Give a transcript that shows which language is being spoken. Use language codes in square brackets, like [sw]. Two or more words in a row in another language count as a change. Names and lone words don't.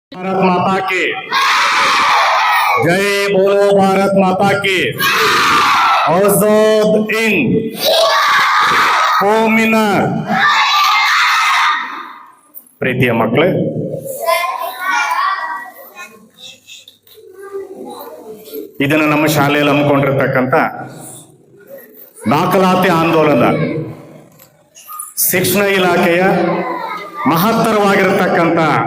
[hi] भारत माता की जय बोलो, भारत माता की आजाद हिंद ಕೋಮಿನರ್. [kn] ಪ್ರೀತಿಯ ಮಕ್ಕಳೇ, ಇದನ್ನು ನಮ್ಮ ಶಾಲೆಯಲ್ಲಿ ಹಮ್ಮಿಕೊಂಡಿರ್ತಕ್ಕಂಥ ದಾಖಲಾತಿ ಆಂದೋಲನ ಶಿಕ್ಷಣ ಇಲಾಖೆಯ ಮಹತ್ತರವಾಗಿರತಕ್ಕಂಥ